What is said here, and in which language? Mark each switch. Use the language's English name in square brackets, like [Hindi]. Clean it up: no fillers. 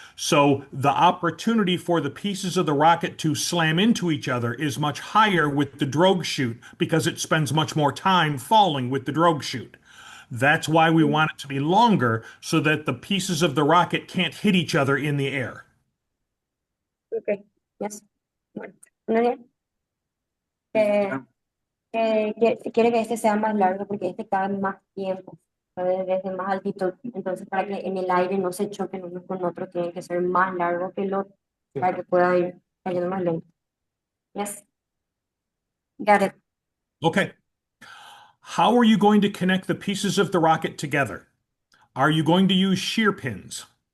[English] So the opportunity for the pieces of the rocket to slam into each other is much higher with the drogue chute because it spends much more time falling with the drogue chute. That's why we want it to be longer so that the pieces of the rocket can't hit each other in the air. [Spanish] Okay. Yes. Bueno, ¿no bien? Quiere que este sea más largo porque este cabe más tiempo, desde más altitud. Entonces, para que en el aire no se choquen unos con otros, tiene que ser más largo que el otro para que pueda ir cayendo más lento. [English] Yes. Got it. Okay. How are you going to connect the pieces of the rocket together? Are you going to use shear pins?